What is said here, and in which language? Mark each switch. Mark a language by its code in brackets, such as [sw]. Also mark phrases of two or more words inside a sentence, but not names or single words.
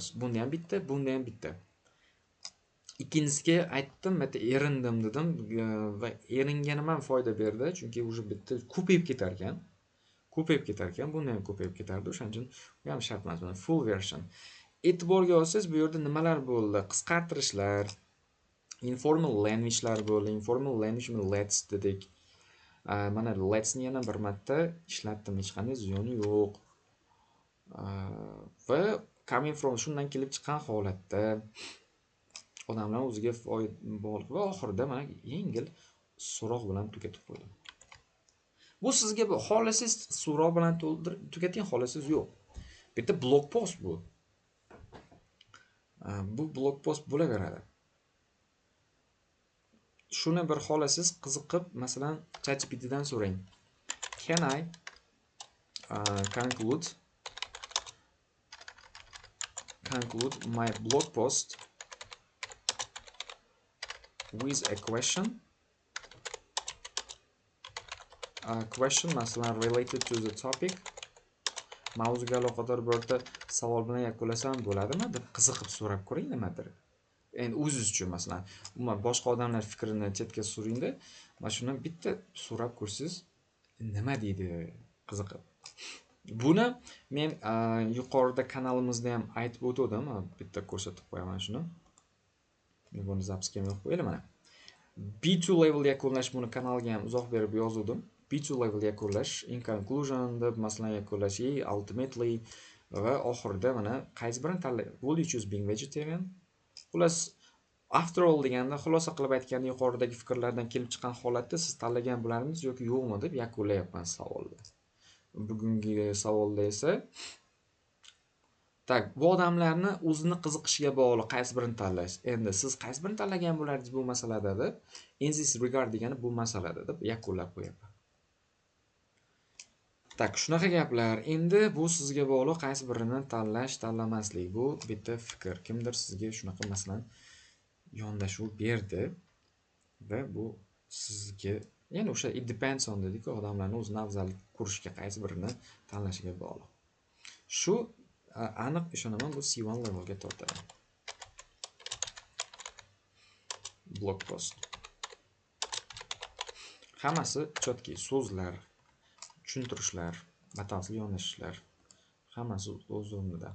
[uz] Bunda ham bitta, bunda ham bitta. Ikkinchisiga aytdim, meta erindim dedim va eringanim ham foyda berdi, chunki o'sha bitta ko'payib ketar ekan. Bunda ham ko'payib ketardi. O'shaning uchun bu ham shart emas. Mana [en] full version. [uz] E'tiborga olsangiz, bu yerda nimalar bo'ldi? Qisqartirishlar, [en] informal language'lar [uz] bo'ldi. [en] Informal language let's dedik. [uz] Mana let's ni yana bir marta ishlatdim, hech qanday ziyoni yo'q. Va [en] coming from [uz] shundan kelib chiqqan holatda odamlar o'ziga bog'liq va oxirida mana yengil so'roq bilan tugatib qo'ydim. Bu sizga xohlasangiz so'roq bilan tugating, xohlasangiz yo'q. Bitta [en] blog post [uz] bu. Bu [en] blog post [uz] bo'laveradi. Shuni bir xolasiz qiziqib, masalan, ChatGPT dan so'rang. [en] Can I conclude my blog post with a question? Question masalan related to the topic. [uz] Mavzuga aloqador birorta savol bilan yakunlasam bo'ladimi deb qiziqib so'rab ko'ring nimadir. Endi o'zingiz uchun masalan, umuman boshqa odamlar fikrini chetga suringda, mana shuni bitta so'rab ko'rsangiz, nima deydi qiziqib. Buni men yuqorida kanalimizda ham aytib o'tdim, bitta ko'rsatib qo'yaman shuni. Men buni zapsga yo'q qo'yaylik mana. B2 level yakunlash buni kanalga ham uzoq berib yozuvdim. B2 level yakunlash, [en] in conclusion [uz] deb masalan yakunlash, ultimately va oxirida mana qaysi birini tanlay. [en] Will you choose being vegetarian? [uz] Xullas, [en] after all [uz] deganda xulosa qilib aytganda yuqoridagi fikrlardan kelib chiqqan holatda siz tanlagan bo'larmisiz yoki yo'qmi deb yakunlayapman savolni. Bugungi savolda esa tak, bu odamlarni o'zini qiziqishiga bog'liq qaysi birini tanlash. Endi siz qaysi birini tanlagan bo'lardingiz bu masalada deb, [en] in this regard [uz] degani bu masalada deb yakunlab qo'yaman. Tak, shunaqa gaplar. Endi bu sizga bog'liq qaysi birini tanlash, tanlamaslik. Bu bitta fikr. Kimdir sizga shunaqa masalan yondashuv berdi va bu sizga, ya'ni o'sha [en] it depends on [uz] dedik-ku, odamlarning o'zini afzal ko'rishiga qaysi birini tanlashiga bog'liq. Shu aniq ishonaman bu C1 levelga tortadi. [en] Blog post. [uz] Hammasi chotki, so'zlar, tushuntirishlar, batafsil yondashishlar, hammasi o'z o'rnida.